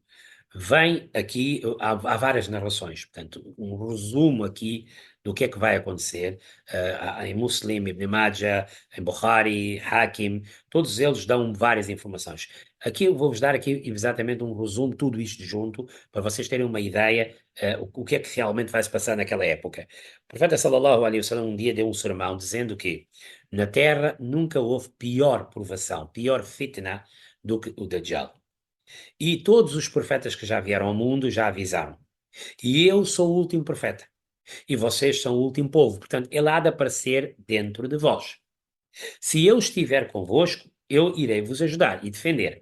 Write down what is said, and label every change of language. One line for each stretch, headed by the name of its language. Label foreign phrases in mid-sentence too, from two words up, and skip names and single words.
Portuguese: Vem aqui, há várias narrações, portanto, um resumo aqui do que é que vai acontecer. Em Muslim, Ibn Majah, em Bukhari, Hakim, todos eles dão várias informações. Aqui eu vou-vos dar aqui exatamente um resumo, tudo isto junto, para vocês terem uma ideia o que é que realmente vai se passar naquela época. O profeta
Arabic: صلى الله عليه وسلم
Portuguese: um dia deu um sermão dizendo que na Terra nunca houve pior provação, pior fitna do que o Dajjal. E todos os profetas que já vieram ao mundo já avisaram. E eu sou o último profeta. E vocês são o último povo. Portanto, ele há de aparecer dentro de vós. Se eu estiver convosco, eu irei vos ajudar e defender.